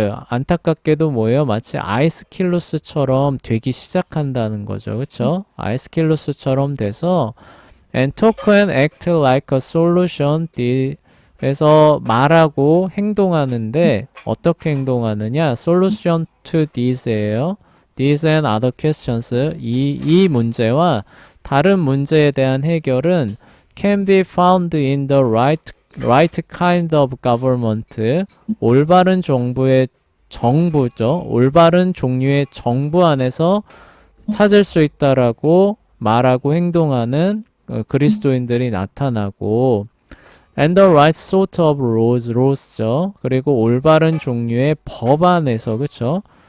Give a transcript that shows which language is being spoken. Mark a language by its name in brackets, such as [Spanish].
[Korean] 안타깝게도 뭐예요? 마치 아이스킬루스처럼 되기 시작한다는 거죠. 그쵸? 아이스킬루스처럼 돼서 [English] and talk and act like a solution. [Korean] 그래서 말하고 행동하는데 어떻게 행동하느냐? [English] solution to these예요. these and other questions. [Korean] 이 문제와 다른 문제에 대한 해결은 [English] can be found in the right kind of government. [Korean] 올바른 정부죠. 올바른 종류의 정부 안에서 찾을 수 있다라고 말하고 행동하는 그리스도인들이 나타나고 [English] and the right sort of laws [Korean] 죠. 그리고 올바른 종류의 법 안에서 그쵸?